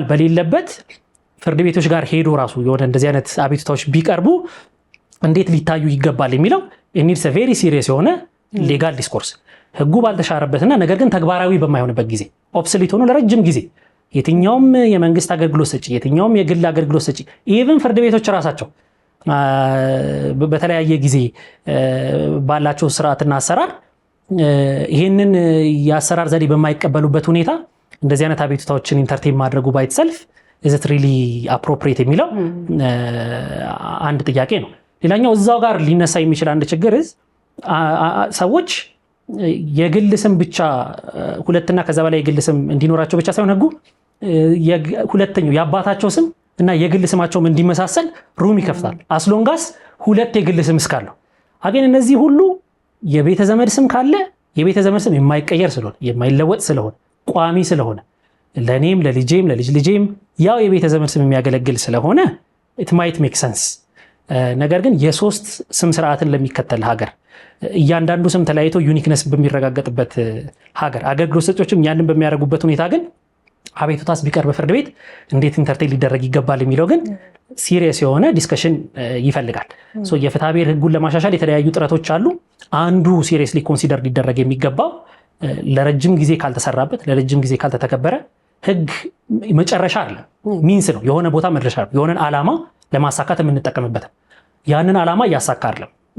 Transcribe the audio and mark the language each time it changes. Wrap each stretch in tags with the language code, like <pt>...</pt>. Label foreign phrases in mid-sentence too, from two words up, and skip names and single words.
<am>በሌለበት ፍርድ ቤቶች ጋር ሄዶ ራሱ የሆነ እንደዚህ አይነት አቤቱታዎች ቢቀርቡ እንዴት ሊታዩ ይገባል የሚለው</am> <en>it needs very serious</en> <am>የሆነ</am> <en>legal discourse</en> <am>ህጉ ባልተሻረበትና ነገር ግን ተግባራዊ በማይሆንበት ጊዜ ኦብሶሊት ሆኖ ለረጅም ጊዜ የትኛውም የመንግስት አገልግሎት ሰጪ የትኛውም የግል አገልግሎት ሰጪ ኢቭን ፍርድ ቤቶች ራሳቸው በተለያየ ጊዜ ባላቸው ስርዓትና አሰራር ይሄንን የአሰራር ዘዴ በማይቀበሉበት ሁኔታ እንደዚህ አይነት አቤቱታዎችን ኢንተርቴን ማድረጉ ባይተሰልፍ</am> <en>is it really appropriate</en> <am>የሚለው አንድ ጥያቄ ነው። ሌላኛው እዛው ጋር ሊነሳ የሚችል አንድ ችግር ሰዎች የግል ስም ብቻ ሁለትና ከዛ በላይ የግል ስም እንዲኖራቸው ብቻ ሳይሆን ህጉ ሁለተኛው የአባታቸው ስም እና የግል ስማቸውም እንዲመሳሰል ሩም ይከፍታል።</am> <en>as long as</en> <am>ሁለት የግል ስም እስካለው አገን እነዚህ ሁሉ የቤተ ዘመድ ስም ካለ የቤተ ዘመድ ስም የማይቀየር ስለሆነ የማይለወጥ ስለሆነ ቋሚ ስለሆነ ለኔም ለልጄም ለልጅ ልጄም ያው የቤተ ዘመድ ስም የሚያገለግል ስለሆነ</am> <en>it might make sense።</en> <am>ነገር ግን የሶስት ስም ስርዓትን ለሚከተል ሀገር እያንዳንዱ ስም ተለያይቶ ዩኒክነስ በሚረጋገጥበት ሀገር አገልግሎት ሰጪዎችም ያንን በሚያደርጉበት ሁኔታ ግን አቤቱታስ ቢቀርብ ፍርድ ቤት እንዴት ኢንተርቴን ሊደረግ ይገባል የሚለው ግን ሲሪየስ የሆነ ዲስከሽን ይፈልጋል። የፍትሐ ብሔር ህጉን ለማሻሻል የተለያዩ ጥረቶች አሉ። አንዱ</am> <en>seriously consider</en> <am>ሊደረግ የሚገባው ለረጅም ጊዜ ካልተሰራበት ለረጅም ጊዜ ካልተተከበረ ህግ መጨረሻ አለ ሚንስ ነው የሆነ ቦታ መድረሻ ነው የሆነን ዓላማ ለማሳካት የምንጠቀምበት ያንን ዓላማ እያሳካ አይደለም።</am>